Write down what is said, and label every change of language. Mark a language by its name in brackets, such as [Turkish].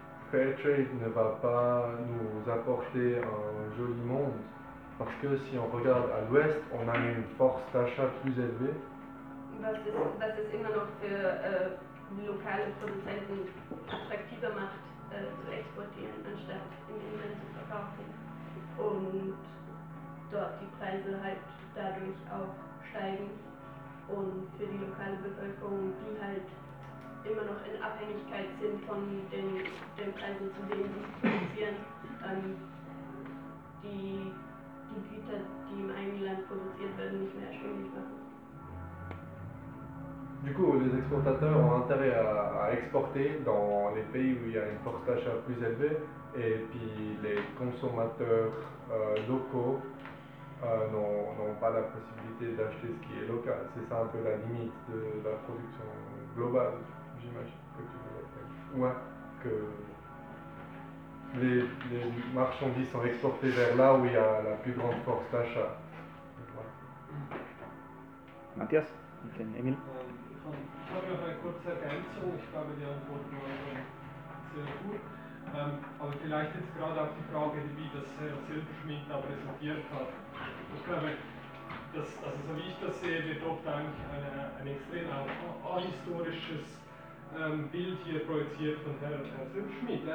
[French] Fairtrade ne va pas nous apporter un joli monde parce que si on regarde à l'ouest, on a une force d'achat plus élevée. [German] Was es immer noch für lokale Produzenten attraktiver macht, zu exportieren, anstatt im Inland zu verkaufen. Und dort die Preise halt dadurch auch steigen. Und für die lokale Bevölkerung, die halt immer noch in Abhängigkeit sind von den Preisen, zu denen sie produzieren, die Güter, die im eigenen Land produziert werden, nicht mehr erschwinglich machen. [French] Du coup, les exportateurs ont intérêt à exporter dans les pays où il y a une force d'achat plus élevée et puis les consommateurs locaux n'ont pas la possibilité d'acheter ce qui est local. C'est ça un peu la limite de la production globale, j'imagine, que tu veux dire. Ouais, que les marchandises sont exportées vers là où il y a la plus grande force d'achat. Ouais. Mathias, Emile. [German] Ich habe noch eine kurze Ergänzung. Ich glaube, die Antwort war sehr gut. Aber vielleicht jetzt gerade auf die Frage, wie das Herr Silberschmidt da präsentiert hat. Ich glaube, dass, also so wie ich das sehe, wird dort eigentlich ein extrem ahistorisches Bild hier projiziert von Herrn Silberschmidt.